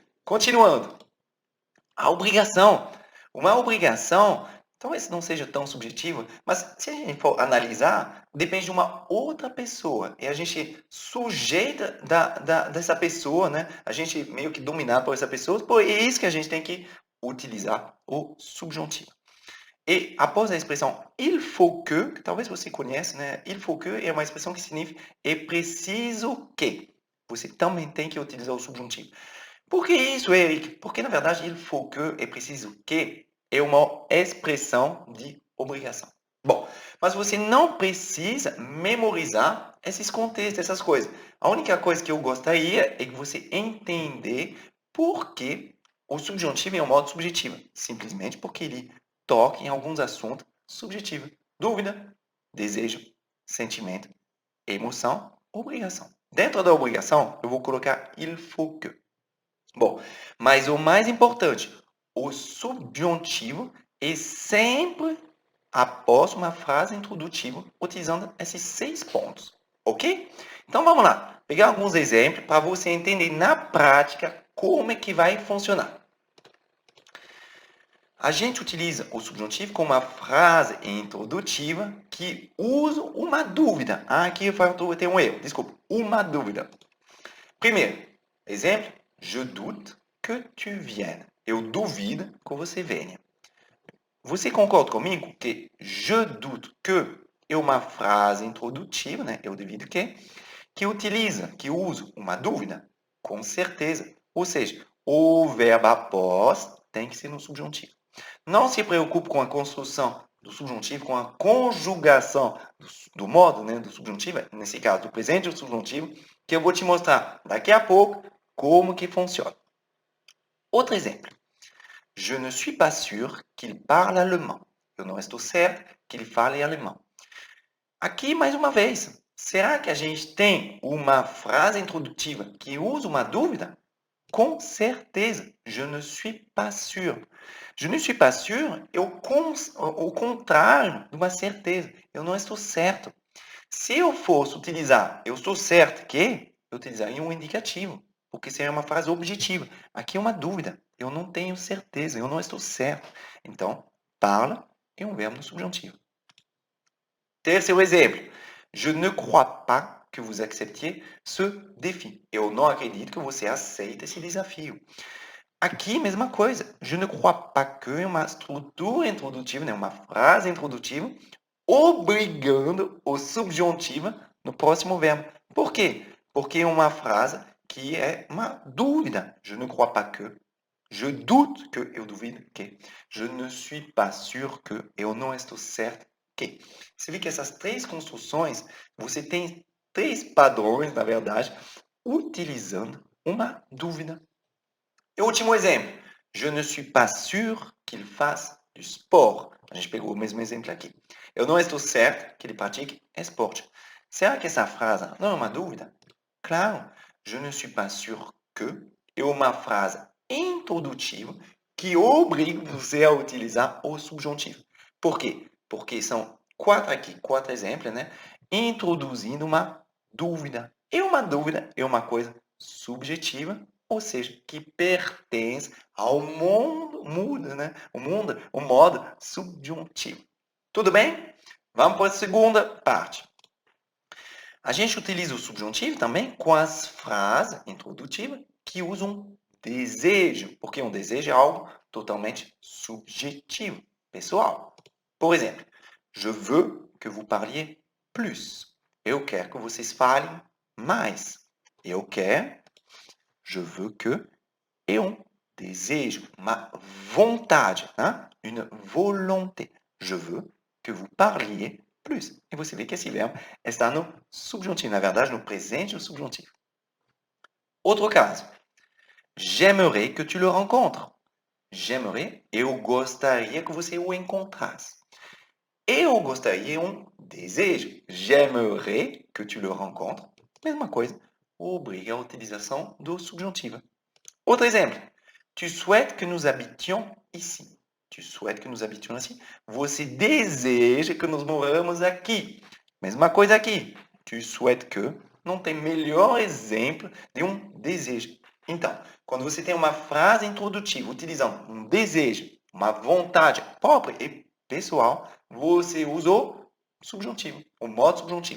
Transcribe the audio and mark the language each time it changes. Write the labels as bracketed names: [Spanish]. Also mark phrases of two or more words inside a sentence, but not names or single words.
[Portuguese] Continuando, a obrigação. Uma obrigação, talvez não seja tão subjetiva, mas se a gente for analisar, depende de uma outra pessoa. E a gente sujeita dessa pessoa, né? A gente meio que dominado por essa pessoa, por isso que a gente tem que utilizar o subjuntivo. E após a expressão [French] il faut que [Portuguese] talvez você conheça, né? [French] Il faut que [Portuguese] é uma expressão que significa é preciso que. Você também tem que utilizar o subjuntivo. Por que isso, Eric? Porque, na verdade, [French] il faut que [Portuguese] é preciso que é uma expressão de obrigação. Bom, mas você não precisa memorizar esses contextos, essas coisas. A única coisa que eu gostaria é que você entender por que o subjuntivo é um modo subjetivo. Simplesmente porque ele toca em alguns assuntos subjetivos. Dúvida, desejo, sentimento, emoção, obrigação. Dentro da obrigação, eu vou colocar [French] il faut que. [Portuguese] Bom, mas o mais importante, o subjuntivo é sempre após uma frase introdutiva, utilizando esses 6 pontos, ok? Então vamos lá, pegar alguns exemplos para você entender na prática como é que vai funcionar. A gente utiliza o subjuntivo como uma frase introdutiva que usa uma dúvida. Aqui eu tenho um erro, desculpa, uma dúvida. Primeiro, exemplo, [French] je doute que tu viennes. [Portuguese] Eu duvido que você venha. Você concorda comigo que [French] je doute que [Portuguese] é uma frase introdutiva, né? Eu duvido que usa uma dúvida? Com certeza. Ou seja, o verbo após tem que ser no subjuntivo. Não se preocupe com a construção do subjuntivo, com a conjugação do modo, né, do subjuntivo, nesse caso do presente do subjuntivo, que eu vou te mostrar daqui a pouco como que funciona. Outro exemplo. [French] Je ne suis pas sûr qu'il parle allemand. [Portuguese] Eu não estou certo que ele fale alemão. Aqui, mais uma vez, será que a gente tem uma frase introdutiva que usa uma dúvida? Com certeza, [French] je ne suis pas sûr. Je ne suis pas sûr [Portuguese] é o contrário de uma certeza. Eu não estou certo. Se eu fosse utilizar eu estou certo que, eu utilizaria um indicativo, porque seria uma frase objetiva. Aqui é uma dúvida. Eu não tenho certeza, eu não estou certo. Então, parla é um verbo no subjuntivo. Terceiro exemplo. [French] Je ne crois pas que vous acceptiez ce défi. [Portuguese] Eu não acredito que você aceite esse desafio. Aqui, mesma coisa. [French] Je ne crois pas que [Portuguese] é uma estrutura introdutiva, né? Uma frase introdutiva, obrigando o subjuntivo no próximo verbo. Por quê? Porque é uma frase que é uma dúvida. [French] Je ne crois pas que. Je doute que, [Portuguese] eu duvido que. [French] Je ne suis pas sûr que, [Portuguese] eu não estou certo que. Você vê que essas três construções, você tem três padrões, na verdade, utilizando uma dúvida. E o último exemplo. [French] Je ne suis pas sûr qu'il fasse du sport. [Portuguese] A gente pegou o mesmo exemplo aqui. Eu não estou certo que ele pratique esporte. Será que essa frase não é uma dúvida? Claro. [French] Je ne suis pas sûr que [Portuguese] é uma frase introdutiva que obriga você a utilizar o subjuntivo. Por quê? Porque são quatro exemplos, né? Introduzindo uma dúvida. E uma dúvida é uma coisa subjetiva, ou seja, que pertence ao mundo, né? O modo subjuntivo. Tudo bem? Vamos para a segunda parte. A gente utiliza o subjuntivo também com as frases introdutivas que usam desejo, porque um desejo é algo totalmente subjetivo, pessoal. Por exemplo, [French] je veux que vous parliez plus. [Portuguese] Eu quero que vocês falem mais. Eu quero, [French] je veux que, [Portuguese] é um desejo, uma vontade, né? [French] Une volonté. Je veux que vous parliez plus. [Portuguese] E você vê que esse verbo está no subjuntivo, na verdade, no presente do subjuntivo. Outro caso. [French] J'aimerais que tu le rencontres. J'aimerais, [Portuguese] eu gostaria que você o encontrasse. Eu gostaria é um desejo. [French] J'aimerais que tu le rencontres. [Portuguese] Mesma coisa, obriga a utilização do subjuntivo. Outro exemplo. [French] Tu souhaites que nous habitions ici. Tu souhaites que nous habitions ici. [Portuguese] Você deseja que nós moramos aqui. Mesma coisa aqui. [French] Tu souhaites que [Portuguese] não tem melhor exemplo de um desejo. Então, quando você tem uma frase introdutiva utilizando um desejo, uma vontade própria e pessoal, você usa o subjuntivo, o modo subjuntivo.